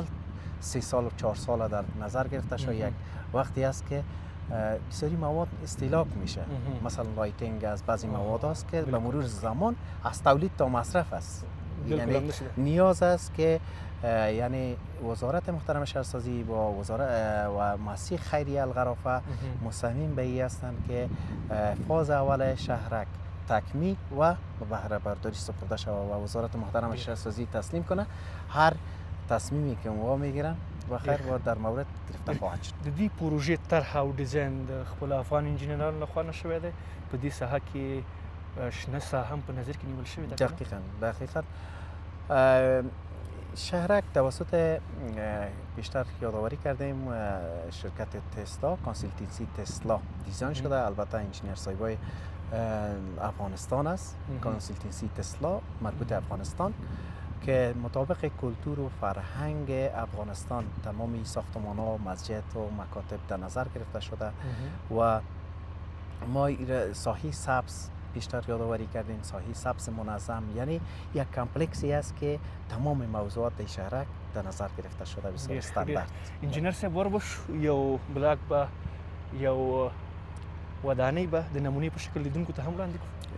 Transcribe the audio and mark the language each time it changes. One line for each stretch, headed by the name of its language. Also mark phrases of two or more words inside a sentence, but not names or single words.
Persian: 3 سال و 4 سال در نظر گرفته شود، یک وقتی است که بسیاری مواد استهلاک میشه، مثلا لایتینگ از بعضی مواد است که به مرور زمان از تولید تا مصرف است، یعنی نیاز است که یعنی وزارت محترم شهرسازی با وزارت و مؤسسه خیریه الغرافه مصمم به این هستند که فاز اول شهرک تکمیل و به بهره برداری سپرده شود و وزارت محترم شهرسازی تسلیم کنه. هر تصمیمی که ما میگیرن و خیر و در مورد گرفته خواهد شد.
Pashto: د دې پروژې طرح او ډیزاین د خپل افغان انجینرانو لخوا نه شوی دی، په دې ساحه کې شنه ساحه هم په نظر کې نیول شوې ده؟
Persian: دقیقاً شهرک توسط بیشتر یادآوری کردیم شرکت تسلا، کانسلتنسی تسلا دیزاین شده، البته انجینیر صاحبای افغانستان است، کانسلتنسی تسلا مربوط افغانستان که مطابق کلتور و فرهنگ افغانستان تمامی ساختمان ها، مسجد و مکاتب در نظر گرفته شده و ما ساحه سبز بیشتر یادآوری کردیم، ساحه سبز منظم، یعنی یک کمپلکسی است که تمام موضوعات شهرک در نظر گرفته شده بسیار استاندارد.
Pashto: انجینر صاحب وربش یو بلاک با یو ودانۍ به د نمونې په شکل لیدونکو ته هم وړاندې کړو.